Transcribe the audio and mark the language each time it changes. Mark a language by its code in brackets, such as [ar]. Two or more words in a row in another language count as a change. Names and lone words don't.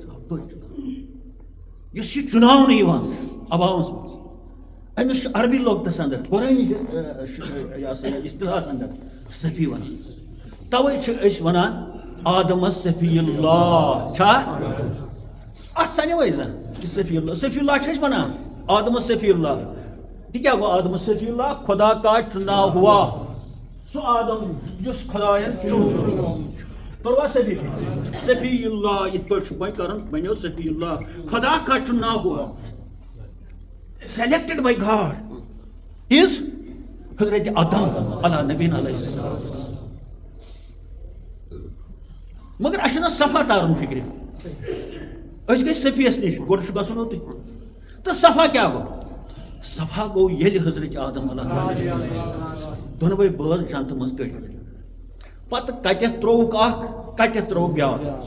[ks] یُس یہِ چُناونہٕ یِوان عوامس منٛز أمِس چھُ عربی لۄغتس انٛدر قۄرٲنی اصطلاحس انٛدر صفی ونان توے چھِ أسۍ ونان آدمس صفی اللہ چھا اتھ سنیوے زن یہِ صفی اللہ چھِ أسۍ ونان آدمس صفی اللہ تہِ کیٛاہ گوٚو آدمس صفی اللہ [ur] خۄدا کا چُنا ہوا [ks] سُہ آدم یُس خۄداین پروا صفی اللہ یِتھ پٲٹھۍ چھُ وۄنۍ کرُن بنیو صفی اللہ [ur] خۄدا کا چُنا ہوا [en] selected by God is [ks] حضرت آدم علیٰ نبینا علیہ السلام. مگر اَسہِ چھُنہ صفا تارُن فِکرِ. أسۍ گٔے صفیَس نِش گۄڈٕ چھُ گژھُن اوتُے. تہٕ صفا کیٛاہ گوٚو؟ صفا گوٚو ییٚلہِ حضرت آدم علیٰ دۄنوَے بٲژ جنتہٕ منٛز کٔڑِتھ. پتہٕ کتٮ۪تھ ترٛووُکھ اکھ کتٮ۪تھ ترٛووُکھ بیٛاکھ.